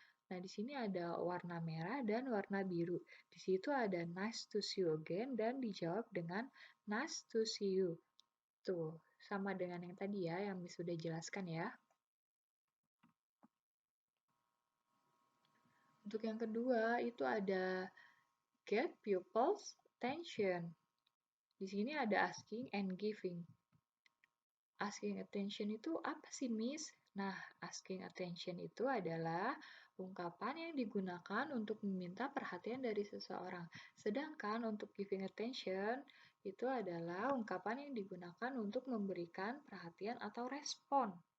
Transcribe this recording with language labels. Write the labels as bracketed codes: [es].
[id] Nah, di sini ada warna merah dan warna biru. Di situ ada [en] nice to see you again [id] dan dijawab dengan [en] nice to see you. [id] Tuh, sama dengan yang tadi ya, yang Miss sudah jelaskan ya. Untuk yang kedua, itu ada [en] get pupils' attention. [id] Di sini ada [en] asking and giving. Asking attention [id] itu apa sih, Miss? Nah, [en] asking attention [id] itu adalah ungkapan yang digunakan untuk meminta perhatian dari seseorang. Sedangkan untuk [en] giving attention [id] itu adalah ungkapan yang digunakan untuk memberikan perhatian atau respon.